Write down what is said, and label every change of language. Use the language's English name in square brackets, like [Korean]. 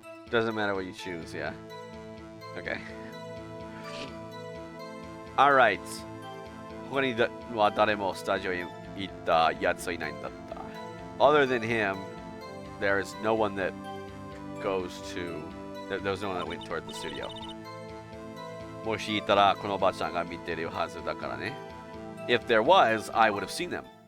[English] Doesn't matter what you choose, yeah. Okay. Alright. [Japanese] 他には誰もスタジオに行ったやつはいないんだった。 [English] Other than him, there is no one that goes to. There was no one that went toward the studio. [Japanese] もしいたらこのおばちゃんが見てるはずだからね。 [English] If there was, I would have seen them.